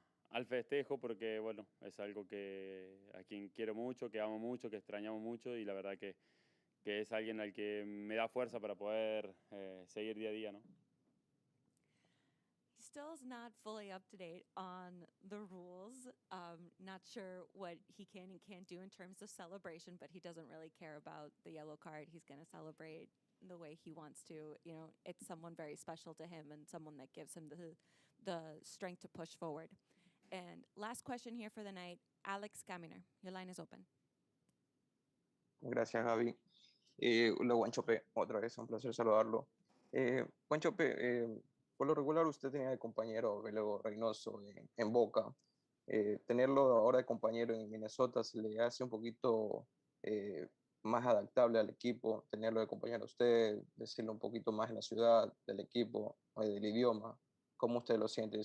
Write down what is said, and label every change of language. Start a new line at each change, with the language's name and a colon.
Spanish: al festejo porque, bueno, es algo que a quien quiero mucho, que amo mucho, que extrañamos mucho y la verdad que es alguien al que me da fuerza para poder seguir día a día, ¿no?
English: He still is not fully up to date on the rules. Not sure what he can and can't do in terms of celebration, but he doesn't really care about the yellow card. He's going to celebrate the way he wants to. You know, it's someone very special to him and someone that gives him the strength to push forward. And last question here for the night, Alex Caminer. Your line is open.
Spanish: Gracias, Javi. Hola, Guanchope, otra vez, un placer saludarlo. Guanchope, por lo regular usted tenía de compañero a Luego Reynoso en Boca. Tenerlo ahora de compañero en Minnesota se le hace un poquito más adaptable al equipo, tenerlo de compañero a usted, decirlo un poquito más en la ciudad, del equipo, del idioma. ¿Cómo usted lo siente?